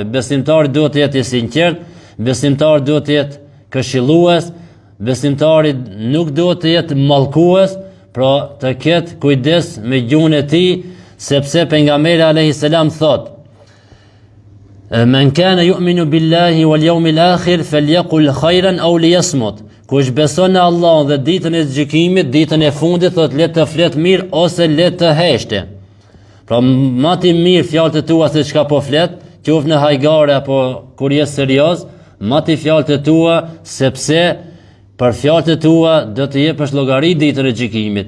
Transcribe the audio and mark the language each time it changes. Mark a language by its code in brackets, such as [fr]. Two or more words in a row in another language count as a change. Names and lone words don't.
[sq] Besimtari duhet të jetë I sinqert, besimtari duhet të jetë këshillues, besimtari nuk duhet të jetë mallkues, pra të ketë kujdes me gjuhën e tij, sepse pejgamberi [ar] عليه السلام [sq] thot: [ar] "من كان يؤمن بالله واليوم الآخر فليقل خيرا أو ليصمت." [sq] Kush beson në Allah dhe ditën e gjykimit, ditën e fundit, thot le të flet mirë ose le të heshte. Pra ma ti mirë fjalët e tua se çka po flet, qoftë në hajgare apo kur je serioz, ma ti fjalët e tua, sepse për fjalët e tua do të jepësh llogari ditën e gjykimit.